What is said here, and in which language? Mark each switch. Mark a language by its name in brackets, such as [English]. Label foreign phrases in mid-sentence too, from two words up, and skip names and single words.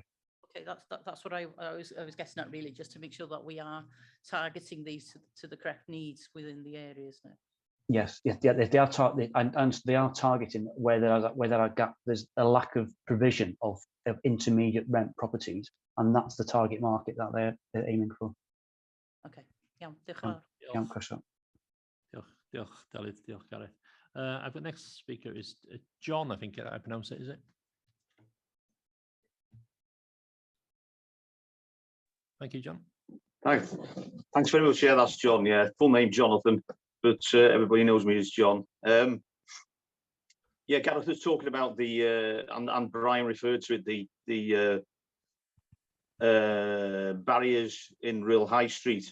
[English] Okay, that's what I was getting at, really, just to make sure that we are targeting these to the correct needs within the areas now. Yes, they are targeting where there are gaps. There's a lack of provision of intermediate rent properties, and that's the target market that they're aiming for. Okay, yeah, [Welsh] diolch. Diolch, Delith, diolch, Gareth. [English] I've got next speaker is John. I think I pronounce it. Is it? Thank you, John. Thanks very much. Yeah, that's John. Yeah, full name Jonathan, but everybody knows me as John. Yeah, Gareth was talking about the and Brian referred to it, the barriers in real high street.